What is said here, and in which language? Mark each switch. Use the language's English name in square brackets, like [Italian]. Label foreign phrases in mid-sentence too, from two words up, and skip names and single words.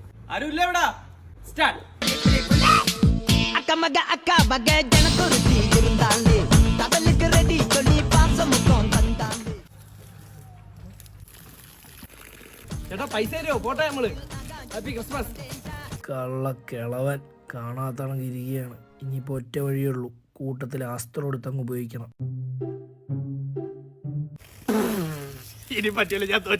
[Malayalam] ആരുമില്ല ഇവിടെ. സ്റ്റാർട്ട്. [Tamil] அக்கமக அக்கா மக ஜனக்குருத்தி இருந்தாலே கடலுக்கு ரெடி சொல்லி பாசமுத்தம் தந்தாலே. [Malayalam] ചേട്ടാ പൈസ തരുമോ? പോട്ടെ നമ്മള്. [English] Happy Christmas. [Malayalam] കള്ളക്കിളവൻ കാണാത്തണക്ക് ഇരിക്കുകയാണ്. ഇനിയിപ്പോൾ ഒറ്റ വഴിയുള്ളൂ, കൂട്ടത്തിൽ അസ്ത്രം എടുത്തങ്ങ് ഉപയോഗിക്കണം. ഇനി പറ്റില്ല, ഞാൻ തോറ്റു.